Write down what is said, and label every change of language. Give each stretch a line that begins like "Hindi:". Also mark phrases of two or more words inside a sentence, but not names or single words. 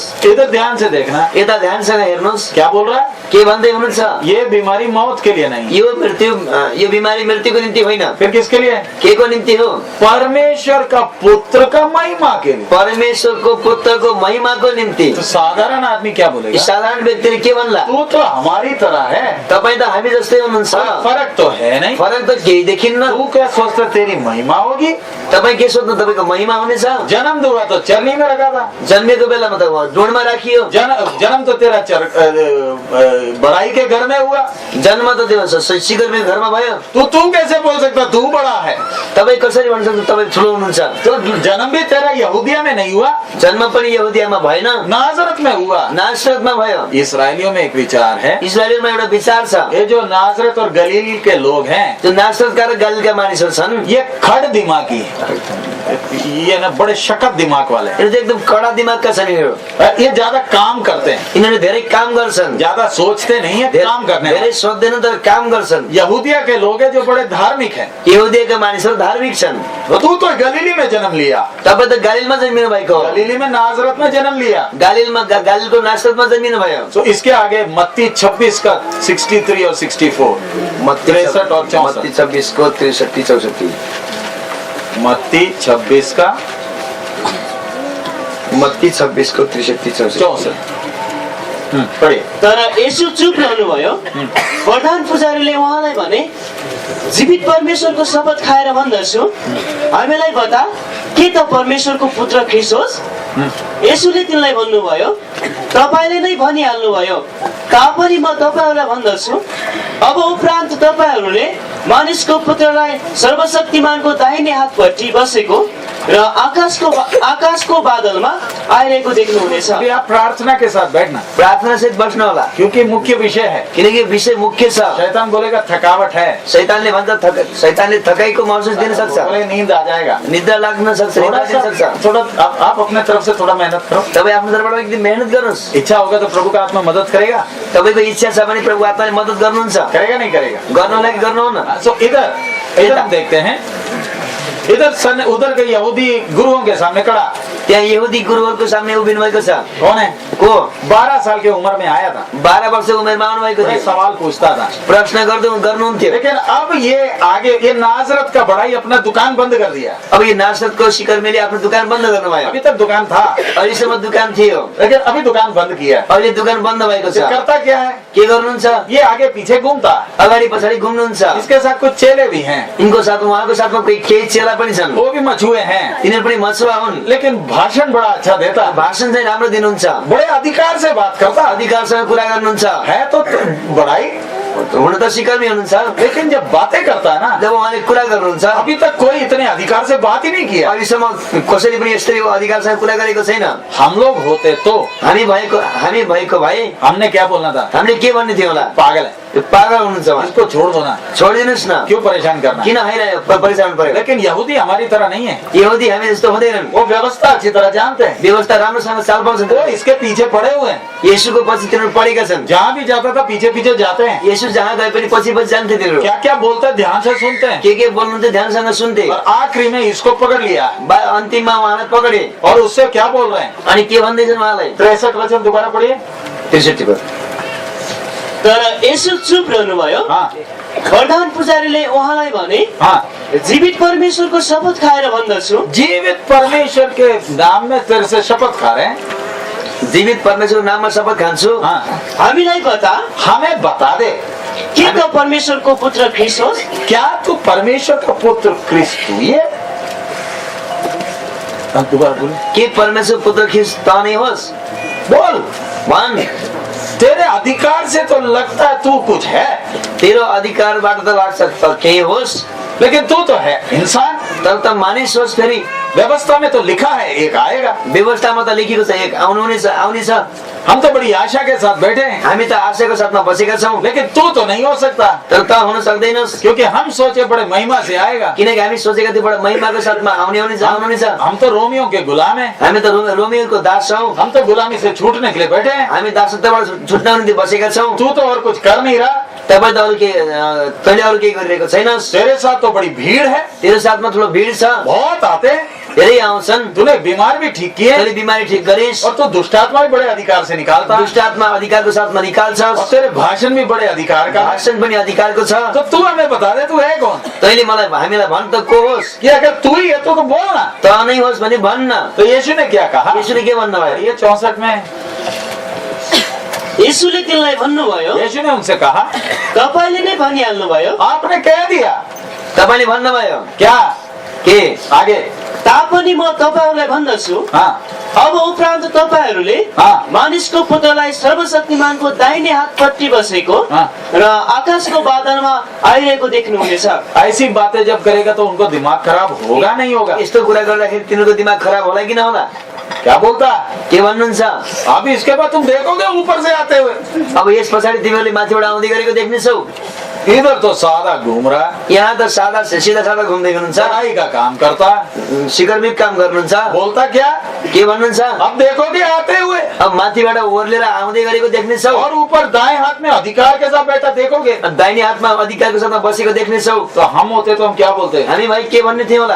Hindi: इधर ध्यान से देखना।
Nepali: यता ध्यानसँग हेर्नुहोस्।
Hindi: क्या बोल रहा है?
Nepali: के भन्दै हुनुहुन्छ?
Hindi: ये बीमारी मौत के लिए नहीं,
Nepali: यो बिमारी मृत्युको निम्ति होइन।
Hindi: फिर किसके लिए?
Nepali: के को निम्ति हो?
Hindi: परमेश्वर का पुत्र का महिमा के लिए।
Nepali: परमेश्वरको पुत्रको महिमाको निम्ति।
Hindi: तो साधारण आदमी क्या बोलेगा?
Nepali: साधारण व्यक्तिले के भन्ला?
Hindi: तू तो हमारी तरह है,
Nepali: तपाई त हामी जस्तै हुनुहुन्छ।
Hindi: फर्क तो है नहीं।
Nepali: फरक त केही देखिन्न।
Hindi: तू क्या सोचता तेरी महिमा होगी?
Nepali: तपाई के सोच्नु तपाईको महिमा हुनेछ?
Hindi: जन्म दुआ तो चरनी में रखा था।
Nepali: जन्मेको बेलामा त ढोडमा राखियो।
Hindi: जन्म तो तेरा बड़ाई के घर में हुआ।
Nepali: जन्म त त्यो सिकर्मीको घरमा भयो।
Hindi: तू कैसे बोल सकता तू बड़ा है?
Nepali: तपाई कसरी भन्न सक्नुहुन्छ तपाई ठुलो हुनुहुन्छ?
Hindi: तो जन्म भी तेरा यहूदिया में नहीं हुआ,
Nepali: जन्म पनि यहुदियामा भएन,
Hindi: नाजरत में हुआ।
Nepali: नासरतमा भयो।
Hindi: इसराइलियों में एक विचार है,
Nepali: इस्राएलमा एउटा विचार छ।
Hindi: ये जो नाजरत और गलील के लोग हैं,
Nepali: जो नासरतका र गलीलका मानिसहरू छन्,
Hindi: ये खड़ दिमागी है। ये ना बड़े शकत दिमाग वाले हैं।
Nepali: यिनीहरू चाहिँ एकदम कडा दिमागका छन्। यिनीहरू
Hindi: ये ज्यादा काम करते हैं,
Nepali: यिनीहरूले धेरै काम गर्छन्।
Hindi: ज्यादा सोचते नहीं है, काम करने
Nepali: धेरै सोच्दैनन् तर काम गर्छन्।
Hindi: यहूदिया के लोग हैं जो बड़े धार्मिक हैं।
Nepali: यहुदियाका मानिसहरू धार्मिक छन्।
Hindi: तू तो गलीली में जन्म लिया,
Nepali: तपाई त गालिलमा जन्मिनु भएको हो।
Hindi: गलीली में नाजरत में जन्म लिया।
Nepali: गालिलको नासरतमा जन्मिनु भयो।
Hindi: तो इसके आगे मत्ती 26 का 63 और 64, 63 और 64।
Nepali: मत्ती 26 को 63 64।
Hindi: मत्ती 26 का
Nepali: मत्ती 26 को 63 64।
Hindi: पढ़िए।
Nepali: तर येशू चुप रहनुभयो। प्रधान पुजारीले उहाँलाई भने, जीवित परमेश्वरको शपथ खाएर भन्दछु, हामीलाई बता, के त परमेश्वरको पुत्र ख्रीष्ट होस्? येशूले तिनलाई भन्नुभयो, तपाईले नै भनिहाल्नुभयो, तापनि म तपाईहरूलाई भन्दछु, अब उपरान्त तपाईहरूले मानिसको पुत्रलाई सर्वशक्तिमानको दाहिने हातपट्टि बसेको र आकाशको बादलमा आइरहेको देख्नुहुनेछ।
Hindi: अभी आप प्रार्थना के साथ बैठना,
Nepali: प्रार्थना सहित बस्नु होला,
Hindi: क्योंकि मुख्य विषय है।
Nepali: किनकि विषय मुख्य छ।
Hindi: शैतान बोलेगा थकावट है,
Nepali: शैतानले भन्छ शैतानले थकाइको महसुस दिन सक्छ,
Hindi: बोले नींद आ जाएगा,
Nepali: निद्रा लाग्न सक्छ,
Hindi: थोड़ा आप अपने तरफ से थोड़ा मेहनत करो।
Nepali: तपाई आफ्नो तर्फबाट एकदम मेहनत गर्नुहोस्।
Hindi: इच्छा होगा तो प्रभु का आत्मा मदद करेगा।
Nepali: तपाईको इच्छा छ भने प्रभु आत्माले मद्दत गर्नुहुन्छ।
Hindi: करेगा नहीं करेगा?
Nepali: गर्नलाई गर्नु न।
Hindi: सो इधर हम देखते हैं, उधर के यहूदी गुरुओं के सामने खड़ा,
Nepali: त्यहाँ यहुदी गुरुहरूको सामने उभिनु भएको छ।
Hindi: कौन है?
Nepali: को
Hindi: 12 साल की उम्र में आया था,
Nepali: 12 वर्ष उमेरमा आउनु भएको
Hindi: बड़े
Nepali: थियो।
Hindi: सवाल पूछता था,
Nepali: प्रश्न गर्नुहुन्थ्यो।
Hindi: लेकिन अब ये नाजरत का बड़ाई अपना दुकान बंद कर दिया।
Nepali: अब यो नासरतको सिकर्मीले आफ्नो दुकान बन्द गर्नुभयो।
Hindi: अभी तक दुकान था,
Nepali: अहिलेसम्म दुकान थियो,
Hindi: लेकिन अभी दुकान बंद किया।
Nepali: अहिले दुकान बन्द भएको छ।
Hindi: ये करता क्या है?
Nepali: के गर्नुहुन्छ?
Hindi: ये आगे पीछे घूमता,
Nepali: अगाडि पछाडि घुम्नुहुन्छ।
Hindi: इसके साथ कुछ चेले भी हैं,
Nepali: इनको साथ उहाँको साथमा केही चेला पनि छन्,
Hindi: वो भी मछुए हैं,
Nepali: तिनीहरू पनि मछुवा हुन्।
Hindi: लेकिन भाषण बड़ा अच्छा देता,
Nepali: भाषण चाहिँ राम्रो दिनुहुन्छ,
Hindi: बड़े अधिकार से बात करता,
Nepali: अधिकारसँग कुरा गर्नुहुन्छ।
Hindi: है तो बड़ाई,
Nepali: हुन त सिकर्मी हुनुहुन्छ,
Hindi: लेकिन जब बातें करता है ना,
Nepali: जब उहाँले कुरा गर्नुहुन्छ,
Hindi: अभी तक कोई इतने अधिकार से बात ही नहीं किया।
Nepali: अहिलेसम्म कसैले पनि यस्तरी अधिकारसँग कुरा गरेको छैन।
Hindi: हम लोग होते तो
Nepali: हामी भएको भए
Hindi: हमने क्या बोलना था?
Nepali: हामीले के भन्ने थियो होला?
Hindi: पागल है,
Nepali: यो पागल हुनुहुन्छ उहाँ,
Hindi: इसको छोड़ दो ना,
Nepali: छोडिदिनुहोस् न,
Hindi: क्यों परेशान करना?
Nepali: किन हैन परेशान पर्यो?
Hindi: लेकिन यहूदी हमारी तरह नहीं है,
Nepali: यहुदी हामी जस्तो हुँदैनन्,
Hindi: वो व्यवस्था अच्छी तरह जानते हैं,
Nepali: व्यवस्था राम्रोसँग चाल पाउँछन्।
Hindi: वो इसके पीछे पड़े हुए हैं,
Nepali: येशूको पछि तिनीहरू पढेका छन्।
Hindi: जहाँ भी जाता था पीछे पीछे जाते हैं,
Nepali: येशू जहाँ गए पनि पछि जान्थे तिनीहरू,
Hindi: क्या क्या बोलता है ध्यान से सुनते हैं,
Nepali: के बोल्नुहुन्थ्यो ध्यानसँग सुन्थे।
Hindi: और आखिरी में इसको पकड़ लिया
Nepali: अन्तिममा उहाँलाई पकडे।
Hindi: और उससे क्या बोल रहे हैं?
Nepali: अनि के भन्दैछन् उहाँलाई?
Hindi: 63 वचन दोबारा पढ़िए।
Nepali: 63 पर। तर येशू चुप रहनुभयो।
Hindi: हाँ
Nepali: प्रधान पुजारीले उहाँलाई भने,
Hindi: हाँ,
Nepali: जीवित परमेश्वरको शपथ खाएर भन्दछु,
Hindi: जीवित परमेश्वर के नाम में तेरे से शपथ खा रहे हैं,
Nepali: जीवित परमेश्वरको नाममा शपथ खान्छु
Hindi: हाँ,
Nepali: हामीलाई बता
Hindi: हमें बता दे,
Nepali: के त परमेश्वरको पुत्र ख्रीष्ट होस्?
Hindi: क्या तू परमेश्वर का पुत्र क्रिस्त हुई है? अब दोबारा बोल,
Nepali: के परमेश्वर पुत्र ख्रीष्ट त नै होस्?
Hindi: बोल।
Nepali: भन्।
Hindi: तेरे अधिकार से तो लगता है तू कुछ है,
Nepali: तेरो अधिकारबाट त लाग्छ त केही होस्,
Hindi: लेकिन तू तो है इंसान।
Nepali: तर त मानिस होस्। फेरि
Hindi: व्यवस्था में तो लिखा है एक आएगा।
Nepali: व्यवस्थामा त लेखेको छ एक आउनेछ।
Hindi: हम तो बड़ी आशा के साथ बैठे हैं,
Nepali: हामी त आशाको साथमा बसेका छौँ,
Hindi: लेकिन तू तो नहीं हो सकता,
Nepali: तर त हुन सक्दैनस्।
Hindi: क्योंकि हम सोचे बड़े महिमा से आएगा।
Nepali: किनकि हामी सोचेका थियौँ बडा महिमाको साथमा आउनेछ।
Hindi: हम तो रोमियो के गुलाम हैं,
Nepali: हामी त रोमियोको दास छौँ।
Hindi: हम तो गुलामी से छूटने के लिए बैठे हैं।
Nepali: हामी दासत्वबाट छुट्न निम्ति बसेका छौँ।
Hindi: तू तो और कुछ कर नहीं रहा,
Nepali: तपाईँ त तैँले अरू केही गरिरहेको छैनस्।
Hindi: तेरे साथ तो बड़ी भीड़ है,
Nepali: तेरो साथमा ठुलो भिड छ,
Hindi: बहुत आते हैं।
Nepali: धेरै आउँछन्।
Hindi: तूने बीमार भी ठीक किए,
Nepali: तैँले बिमारी ठिक गरिस्,
Hindi: और तू दुष्टात्मा भी बड़े अधिकार से निकालता है,
Nepali: दुष्ट आत्मा अधिकारको साथमा
Hindi: और
Nepali: निकाल्छस्,
Hindi: तेरे भाषण भी बड़े अधिकार का है।
Nepali: भाषण पनि अधिकारको छ।
Hindi: तो तू हमें बता दे, तू है कौन?
Nepali: तैँले हामीलाई भन् त को होस्?
Hindi: कि अगर तू ही है तो बोलना।
Nepali: त नै होस् भने भन्न।
Hindi: तो यीशु ने क्या कहा?
Nepali: यसुले के भन्नुभयो?
Hindi: ये 64 में
Nepali: येशूले तिनलाई भन्नुभयो,
Hindi: यीशु ने उनसे कहा,
Nepali: तपाईले नै भनिहाल्नुभयो,
Hindi: आपने कह दिया
Nepali: तपाईँले भन्नुभयो
Hindi: क्या?
Nepali: के?
Hindi: आगे
Nepali: तापनि म तपाईहरूलाई भन्दछु,
Hindi: हाँ
Nepali: अब उपरान्त तपाईहरूले
Hindi: हाँ।
Nepali: मानिसको पुत्रलाई सर्वशक्तिमानको दाहिने हातपट्टि बसेको
Hindi: हाँ।
Nepali: र आकाशको बादलमा आइरहेको देख्नुहुनेछ।
Hindi: ऐसी बातें जब करेगा तो उनको दिमाग खराब होगा नहीं होगा?
Nepali: यस्तो कुरा गर्दाखेरि तिनीहरूको दिमाग खराब होला कि नहोला?
Hindi: क्या बोलता?
Nepali: के भन्नुहुन्छ?
Hindi: अभी इसके बाद तुम देखोगे ऊपर से आते हुए,
Nepali: अब यस पछाडि तिमीहरूले माथिबाट आउँदै गरेको देख्नेछौ।
Hindi: इधर तो सादा घूम रहा,
Nepali: यहाँ त सिधा सादा घुम्दै हुनुहुन्छ,
Hindi: चढ़ाई का काम करता,
Nepali: शिखरमिक काम गर्नुहुन्छ।
Hindi: बोलता क्या?
Nepali: के भन्नुहुन्छ?
Hindi: अब देखोगे आते हुए,
Nepali: अब माथिबाट ओर्लेर आउँदै गरेको देख्नेछौ,
Hindi: और ऊपर दाएं हाथ में अधिकार के साथ बैठा देखोगे।
Nepali: दाहिने हातमा अधिकारको साथमा बसेको देख्नेछौ।
Hindi: तो हम होते तो हम क्या बोलते?
Nepali: हामी भाइ के भन्ने थियो होला?